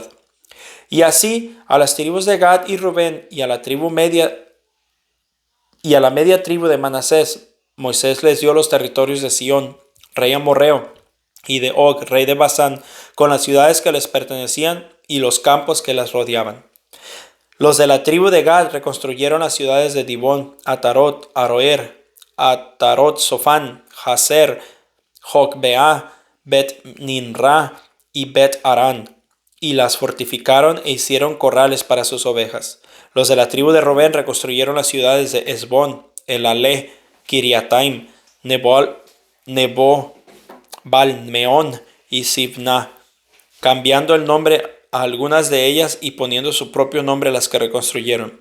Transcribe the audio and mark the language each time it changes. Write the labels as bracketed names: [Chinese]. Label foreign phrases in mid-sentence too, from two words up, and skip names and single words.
[Spanish] Y así a las tribus de Gad y Rubén y a la media tribu de Manasés, Moisés les dio los territorios de Sión, rey amorreo, y de Og, rey de Basán, con las ciudades que les pertenecían y los campos que las rodeaban. Los de la tribu de Gad reconstruyeron las ciudades de Dibón, Atarot, Aroer, Atarot Sofán, Jazer, Jocbea, Bet Ninra y Bet Arán, y las fortificaron e hicieron corrales para sus ovejas. Los de la tribu de Rubén reconstruyeron las ciudades de Esbón, Elaleh, Kiriataim, Nebo, Balmeón y Sibná, cambiando el nombre a algunas de ellas y poniendo su propio nombre a las que reconstruyeron.